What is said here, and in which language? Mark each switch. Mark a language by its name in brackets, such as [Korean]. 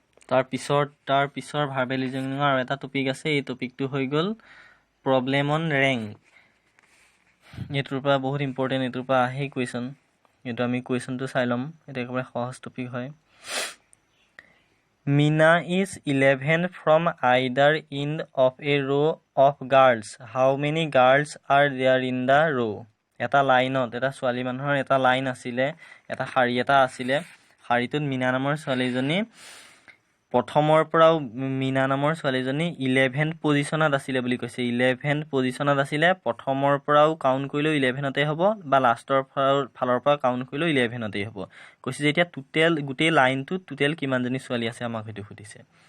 [Assamese] তাৰ পিছৰ ভাৰ্বেল ৰিজনিঙৰ আৰু এটা টপিক আছে এই টপিকটো হৈ গ'ল প্ৰব্লেম অন ৰেংক এইটোৰ পৰা বহুত ইম্পৰ্টেণ্ট এইটোৰ পৰা আহেই কুৱেশ্যন এইটো আমি কুৱেশ্যনটো চাই ল'ম এটা একেবাৰে সহজ টপিক হয় [English] Mina is 11 from either end of a row of girls. How many girls are there in the row? [Assamese] এটা লাইনত এটা ছোৱালী মানুহৰ এটা লাইন আছিলে এটা শাৰী এটা আছিলে শাৰীটোত মিনা নামৰ ছোৱালীজনী প্ৰথমৰ পৰাও মিনা নামৰ ছোৱালীজনী 11 পজিশ্যনত আছিলে বুলি কৈছে 11 পজিশ্যনত আছিলে প্ৰথমৰ পৰাও কাউণ্ট কৰিলেও 11তে হ'ব বা লাষ্টৰ ফালৰ পৰা কাউণ্ট কৰিলেও 11তে হ'ব কৈছে যে এতিয়া টোটেল গোটেই লাইনটোত টোটেল কিমানজনী ছোৱালী আছে আমাক সেইটো সুধিছে